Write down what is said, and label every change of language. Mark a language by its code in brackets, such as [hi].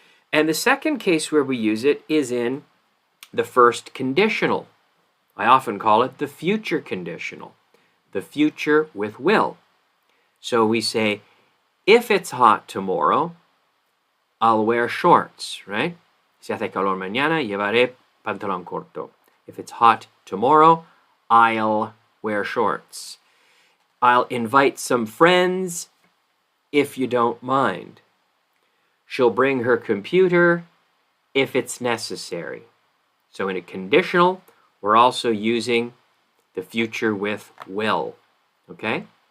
[en] And the second case where we use it is in the first conditional. I often call it the future conditional. The future with will. So we say, if it's hot tomorrow, I'll wear shorts, right? [es] Si hace calor mañana, llevaré pantalón corto. [en] If it's hot tomorrow, I'll wear shorts. I'll invite some friends if you don't mind. She'll bring her computer if it's necessary. So in a conditional, we're also using the future with will, okay?